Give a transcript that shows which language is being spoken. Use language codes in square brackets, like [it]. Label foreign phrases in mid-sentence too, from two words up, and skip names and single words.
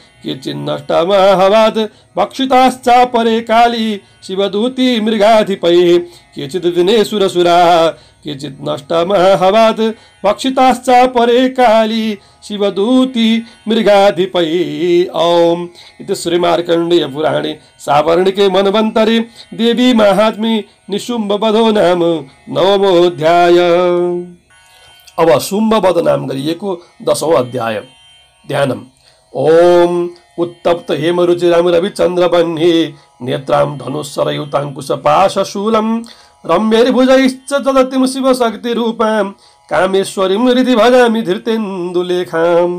[sa] केचिन्नष्टमाहवात् भक्षिताश्चापरे काली शिवदूती मृगाधिपैः केचित् विनेशुरसुराः केचित् नष्टमाहवात् भक्षिताश्चापरे काली शिवदूती मृगाधिपैः। ओम इति श्रीमार्कण्डेय पुराणे सावर्णिके मनवन्तरे देवी महात्म्ये निशुम्भवधो नाम नवमोऽध्याय। [ne] अब शुम्भवध नाम गरिएको 10औं अध्याय। [sa] ध्यानम्। ओम उत्तप्त हेमरुचिराम रविचन्द्रवह्नि नेत्रां धनुःशरयुताङ्कुशपाशशूलं रम्यैर्भुजैश्च ददतीं शिवशक्तिरूपां कामेश्वरीं हृदि भजामि धृतेन्दुलेखाम्।